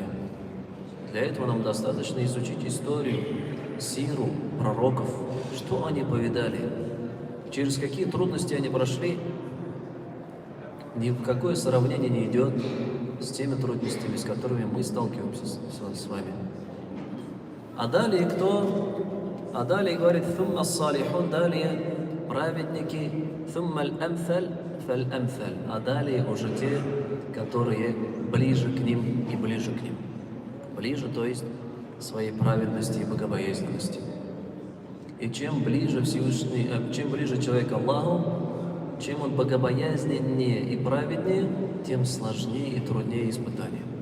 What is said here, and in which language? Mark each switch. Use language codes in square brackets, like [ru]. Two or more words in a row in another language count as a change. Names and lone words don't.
[ru] Для этого нам достаточно изучить историю, сиру пророков, что они повидали, через какие трудности они прошли. Ни в какое сравнение не идет с теми трудностями, с которыми мы сталкиваемся с вами. А далее кто? А далее говорит: [ar] «ثم الصالحون», [ru] далее праведники, [ar] «ثم الأمثل فالأمثل», [ru] а далее уже те, которые ближе к ним и ближе к ним. Ближе, то есть своей праведности и богобоязненности. И чем ближе чем ближе человек к Аллаху, чем он богобоязненнее и праведнее, тем сложнее и труднее испытания.